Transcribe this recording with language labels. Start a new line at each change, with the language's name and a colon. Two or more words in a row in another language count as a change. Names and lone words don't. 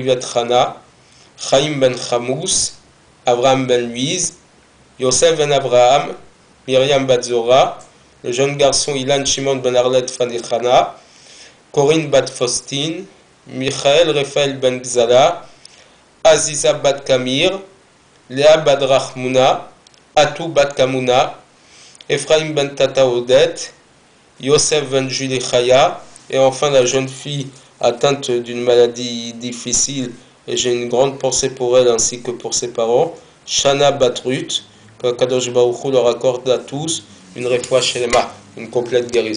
French: Ivet Chana, Chaim Ben Chamous, Abraham Ben Louise, Yosef Ben Abraham, Myriam Bat Zora, le jeune garçon Ilan Shimon Ben Arlet Fanichana, Corinne Bat Faustine, Michael Raphaël Ben Gzala, Aziza Bat Kamir, Léa Bat Rachmouna, Atou Bat Kamuna, Ephraim Ben Tata Odette, Yosef Ben Julie Chaya, et enfin la jeune fille atteinte d'une maladie difficile, et j'ai une grande pensée pour elle ainsi que pour ses parents, Shana Bat Ruth, que
Hebrew: קדוש ברוך הוא
French: leur accorde à tous une
Hebrew: רפואה שלמה,
French: une complète guérison.